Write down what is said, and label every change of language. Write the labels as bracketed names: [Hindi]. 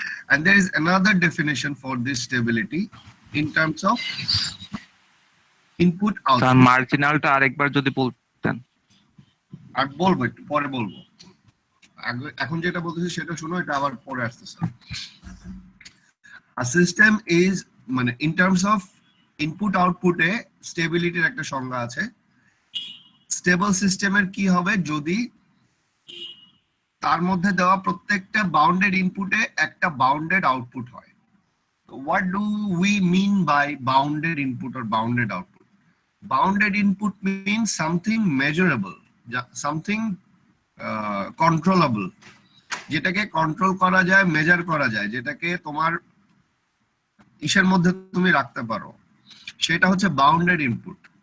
[English] And there is another definition for this stability in terms of input [Bangla] sir [English] output. [Bangla] মার্জিনালটা আরেকবার যদি বলতেন। আর বলবো, একটু পরে বলবো, এখন যেটা বলতেছি সেটা শুনো, এটা আবার পরে আসতেছে। [English] A system is, [Bangla] মানে [English] in terms of input output [Bangla] এ স্টেবিলিটির একটা সংজ্ঞা আছে। স্টেবল সিস্টেমের কি হবে? যদি তার মধ্যে দেওয়া প্রত্যেকটা বাউন্ডেড ইনপুটে একটা বাউন্ডেড আউটপুট হয়। [English] What do we mean by bounded input or bounded output? Bounded input means something measurable, something controllable, [Bangla] যেটাকে কন্ট্রোল করা যায়, মেজার করা যায়, যেটাকে তোমার ইসের মধ্যে তুমি রাখতে পারো, সেটা হচ্ছে বাউন্ডেড ইনপুট।